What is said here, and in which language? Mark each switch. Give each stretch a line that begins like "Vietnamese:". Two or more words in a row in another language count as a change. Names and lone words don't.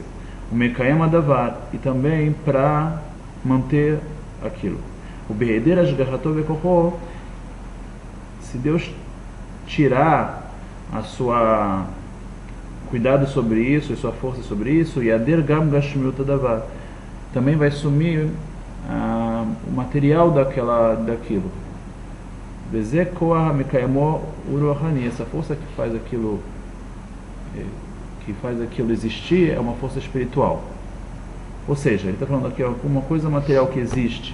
Hebrew: הוא מקיים הדבר,
Portuguese: e também para manter aquilo.
Hebrew: ובהעדר השגחתו וכחו,
Portuguese: se Deus tirar a cuidado sobre isso, e sua força sobre isso, e
Hebrew: יעדר גם גשמיות הדבר.
Portuguese: Também vai sumir o material daquilo.
Hebrew: וזה כח מקיימו רוחני,
Portuguese: essa força que faz aquilo existir é uma força espiritual. Ou seja, ele está falando aqui alguma coisa material que existe.